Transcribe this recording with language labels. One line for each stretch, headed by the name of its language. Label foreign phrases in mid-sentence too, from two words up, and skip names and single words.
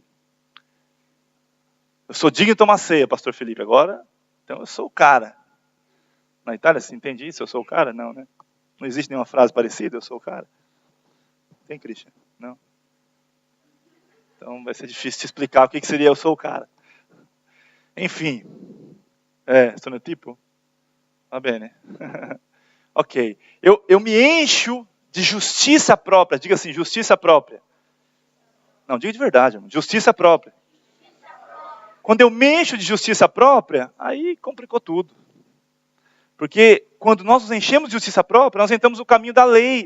Portuguese: Eu sou digno de tomar ceia, pastor Felipe. Agora, então eu sou o cara. Na Itália, você entende isso? Eu sou o cara? Não, né? Não existe nenhuma frase parecida, eu sou o cara. Tem, Christian? Não. Então vai ser difícil te explicar o que seria eu sou o cara. Enfim.
Italian: Sono tipo? Va bene. Ok.
Portuguese: Eu me encho de justiça própria. Diga assim, justiça própria. Não, diga de verdade, irmão. Justiça própria. Quando eu me encho de justiça própria, aí complicou tudo. Porque quando nós nos enchemos de justiça própria, nós entramos no caminho da lei.